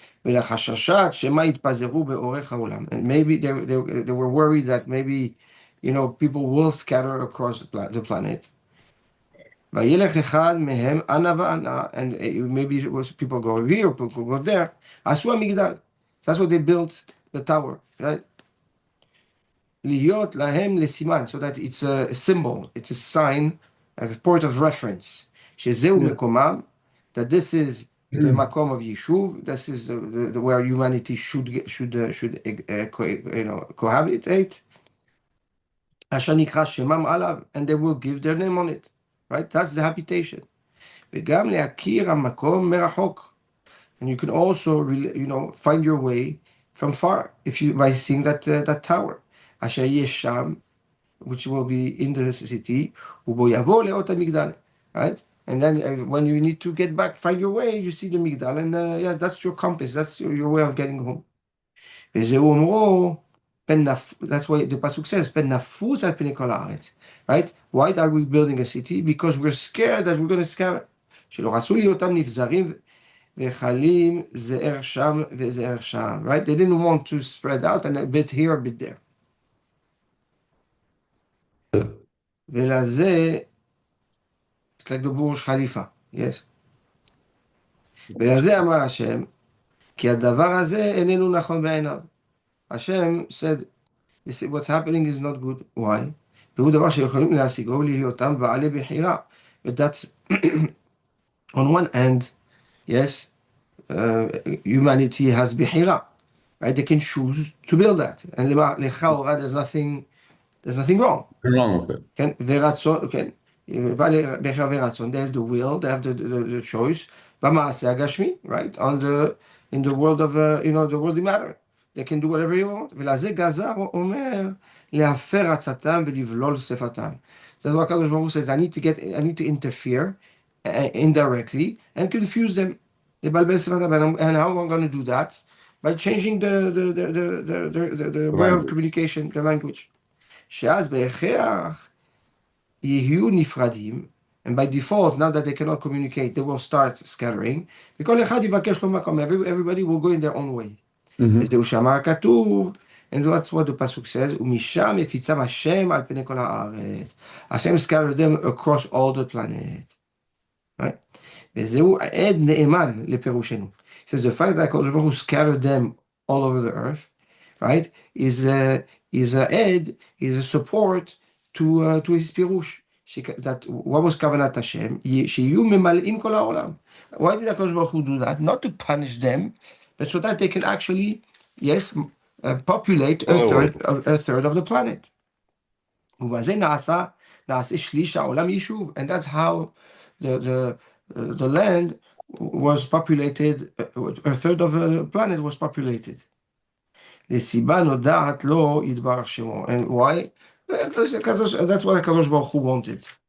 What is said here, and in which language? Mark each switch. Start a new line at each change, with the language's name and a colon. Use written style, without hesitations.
Hebrew: ולחששת שמא יתפזרו באורך העולם.
English: And maybe they were worried that maybe, people will scatter across the planet.
Hebrew: וילך אחד מהם אנה ואנה,
English: and maybe it was people go here, people go there,
Hebrew: עשו המגדל.
English: That's what they built the tower, right?
Hebrew: להיות להם לסימן,
English: so that it's a symbol, it's a sign, a point of reference.
Hebrew: שזהו מקומם,
English: that this is the makom of Yishuv, this is the where humanity should cohabitate.
Hebrew: אשר נקרא שמם עליו,
English: and they will give their name on it, right? That's the habitation.
Hebrew: וגם להכיר המקום מרחוק.
English: And you can also, find your way from far if you by seeing that tower.
Hebrew: אשר יש שם,
English: which will be in the city,
Hebrew: ובו יבוא לאות המגדל, right?
English: And then when you need to get back, find your way, you see the migdal, and yeah, that's your compass, that's your way of getting home.
Hebrew: וזהו אומרו,
English: that's why the pasuk says,
Hebrew: פן נפוץ על פני כל הארץ, right?
English: Why are we building a city? Because we're scared that we're going to scatter.
Hebrew: שלא רצו להיותם נבזרים וחלים זער שם וזער שם, right?
English: They didn't want to spread out and a bit here, a bit there.
Hebrew: ולזה,
English: it's like the בורש חליפה, yes.
Hebrew: ולזה אמר השם, כי הדבר הזה איננו נכון בעיניו.
English: השם said, what's happening is not good. Why?
Hebrew: והוא דבר שיכולים להשיגו להיותם בעלי בחירה.
English: But that's, on one end, yes, humanity has בחירה. Right? They can choose to build that. And לכאורה, there's nothing wrong. Wrong with it.
Hebrew: כן? ורצון, כן. בעלי בחירה ורצון.
English: They have the will, they have the choice.
Hebrew: במעשה הגשמי, right?
English: In the world of, the worldly matter. They can do whatever you want.
Hebrew: ולזה גזר אומר להפר עצתם ולבלול שפתם.
English: That's what הקדוש ברוך הוא says, I need to interfere indirectly and confuse them.
Hebrew: לבלבל שפתם.
English: And how am I going to do that? By changing the way of communication, the language.
Hebrew: שאז בהכרח יהיו נפרדים,
English: and by default, now that they cannot communicate, they will start scattering.
Hebrew: וכל אחד יבקש לו מקום.
English: Everybody will go in their own way.
Hebrew: וזהו שאמר הכתוב,
English: and that's what the pasuk says,
Hebrew: ומשם יפיצם השם על פני כל הארץ.
English: השם scattered them across all the planet. Right?
Hebrew: וזהו עד נאמן לפירושנו.
English: It says the fact that הקדוש ברוך הוא scattered them all over the earth, right, is a aid, is a support to his פירוש. That what was
Hebrew: כוונת השם? שיהיו ממלאים כל העולם.
English: Why did הקדוש ברוך הוא do that? Not to punish them, but so that they can actually, yes, populate a third of the planet.
Hebrew: ובזה נעשה שליש העולם יישוב,
English: and that's how the land was populated, a third of the planet was populated.
Hebrew: לסיבה נודעת לו יתברך שמו.
English: And why? That's what HaKadosh Baruch Hu wanted.